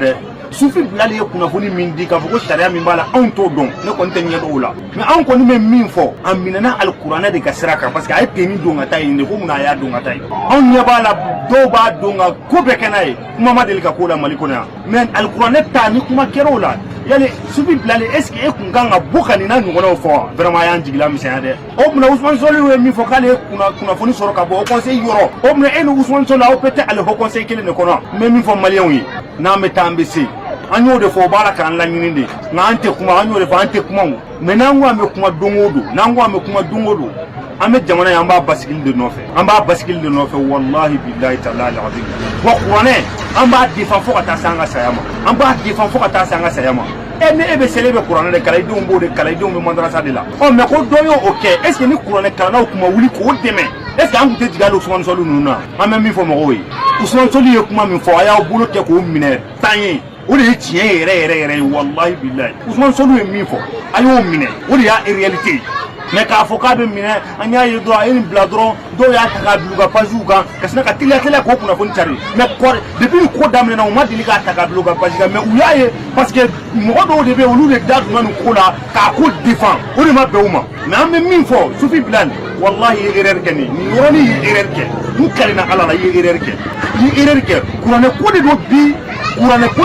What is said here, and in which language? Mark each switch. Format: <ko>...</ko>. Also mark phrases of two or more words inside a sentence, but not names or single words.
<bm>dɛ Sufi Bilali ye kunnafoni min di k'a fɔ ko sariya min b'a la anw t'o dɔn ne kɔni tɛ ɲɛ dɔw la mais anw kɔni bɛ min fɔ a minɛna alikuranɛ de ka sira kan</bm> <fr>parce que</fr> <bm>a ye tenni don ka taa yen de ko munna a y'a don ka taa yen anw ɲɛ b'a la dɔw b'a don ka ko bɛɛ kɛ n'a ye kuma ma deli ka k'o la Mali kɔnɔ yan mais alikuranɛ ta ni kuma kɛra o la yali Sufi Bilali</bm> <fr>est-ce que</fr> <bm>e kun kan ka bɔ ka nin n'a ɲɔgɔnnaw fɔ wa vraiment a y'an jigila misɛnya dɛ o tuma Usmane Solu ye min fɔ k'ale ye kunnafoni sɔrɔ ka bɔ Haut Conseil yɔrɔ o tuma e ni Usmane Solu aw bɛɛ tɛ ale Haut Conseil kelen de kɔnɔ n bɛ min fɔ maliyɛnw ye n'an bɛ taa an bɛ se an y'o de fɔ o b'a la k'an laɲini de nka an tɛ kuma an y'o de fɔ an tɛ kuma o mais n'an ko an bɛ kuma don o don n'an ko an bɛ kuma don o don an bɛ jamana ye an b'a basigili de nɔfɛ</bm> <ar>wallahi billahi ta'ala al-azim</ar> <bm>wa kuranɛ an b'a défend fo ka taa se an ka saya ma ni e bɛ seli e bɛ kuranɛ de kalan i denw b'o de kalan i denw bɛ madrasa de la mais ko dɔ y'o kɛ</bm> <fr>est ce que</fr> <bm>ni kuranɛ kalannaw tun ma wuli k'o dɛmɛ</bm> <fr>est ce que</fr> <bm>an tun tɛ jigin hali Usmane Solu ninnu na an bɛ min fɔ mɔgɔw ye Usmane Solu ye kuma min fɔ a y'aw bolo kɛ k'o minɛ tan ye o de ye tiɲɛ yɛrɛ ye</bm> <ar>wallahi billahi</ar> <bm>Usmane Solu ye min fɔ a y'o minɛ o de y'a réalité ye mais k'a fɔ k'a bɛ minɛ an y'a ye dɔrɔn a ye nin bila dɔrɔn dɔw y'a ta k'a bila u ka pages kan ka sinna ka teliya k'o kunnafoni cari</bm> <fr>mais depuis</fr> <bm>ni ko daminɛna u ma deli k'a ta k'a bila u ka page kan mais u y'a ye</bm> <fr>parce que</fr> <bm>mɔgɔ dɔw de bɛ yen olu de da donna nin ko la k'a ko défend o de ma bɛn u ma mais an bɛ min fɔ Sufi Bilali wallahi i ye erreur kɛ nin yɔrɔnin i ye erreur kɛ n kalina Ala la i ye erreur kɛ kuranɛ ko de don bi kuranɛ ko</bm>